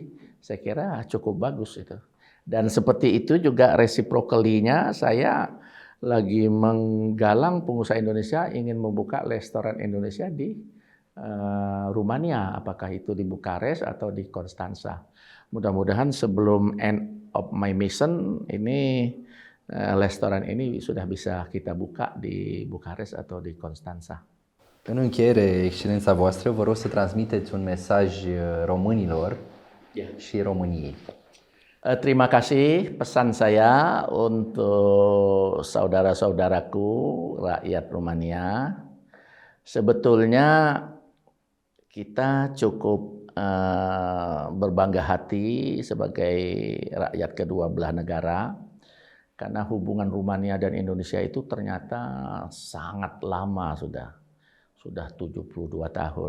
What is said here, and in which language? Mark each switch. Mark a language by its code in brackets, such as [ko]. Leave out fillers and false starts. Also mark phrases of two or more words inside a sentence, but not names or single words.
[id] Saya kira cukup bagus itu. Dan seperti itu juga reciprocally-nya saya lagi menggalang pengusaha Indonesia ingin membuka restoran Indonesia di Rumania, apakah itu di Bukares atau di Konstansa. Mudah-mudahan sebelum [en] end of my mission [id] ini restoran ini sudah bisa kita buka di Bukares atau di Konstansa. [ro] În încheiere, Excelența voastră, vă rog să transmiteți un mesaj românilor și României. [id] Terima kasih, pesan saya untuk saudara-saudaraku rakyat Rumania. Sebetulnya kita cukup berbangga hati sebagai rakyat kedua belah negara karena hubungan Rumania dan Indonesia itu ternyata sangat lama sudah 72 tahun.